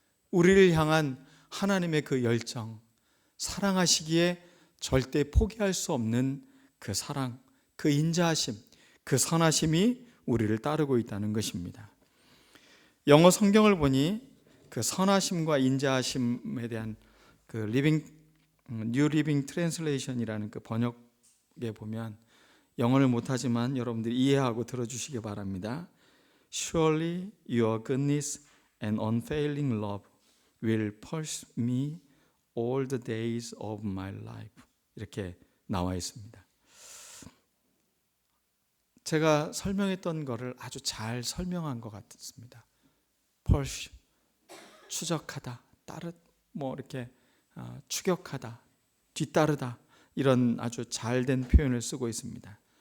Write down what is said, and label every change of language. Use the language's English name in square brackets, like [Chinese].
[Korean] 우리를 향한 하나님의 그 열정, 사랑하시기에 절대 포기할 수 없는 그 사랑, 그 인자하심, 그 선하심이 우리를 따르고 있다는 것입니다. 영어 성경을 보니 그 선하심과 인자하심에 대한 그 New Living Translation이라는 그 번역에 보면, 영어를 못하지만 여러분들이 이해하고 들어주시기 바랍니다. [English] Surely your goodness and unfailing love will pursue me all the days of my life. [Korean] 이렇게 나와 있습니다. 제가 설명했던 것을 아주 잘 설명한 것 같습니다. pursue, 추적하다, 이렇게 추격하다, 뒤따르다, 이런 아주 잘된 표현을 쓰고 있습니다.